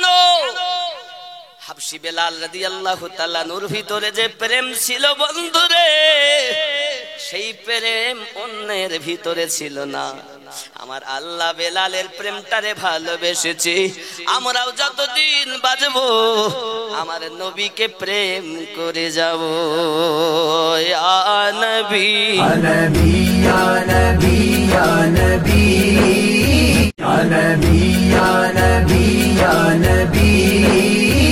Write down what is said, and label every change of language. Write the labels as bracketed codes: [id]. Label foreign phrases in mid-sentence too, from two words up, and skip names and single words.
[bn] হাবশী বেলাল [ar] رضي الله تعالى [bn] নূর ভিতরে যে প্রেম ছিল বন্ধুরে, সেই প্রেম অন্যের ভিতরে ছিল না। আমার আল্লাহ বেলালের প্রেমটারে ভালোবেসেছে। আমরাও যতদিন বাজবো আমার নবীকে প্রেম করে যাব [ar] يا نبي يا نبي، يا نبي، يا نبي، يا نبي، يا نبي، يا نبي.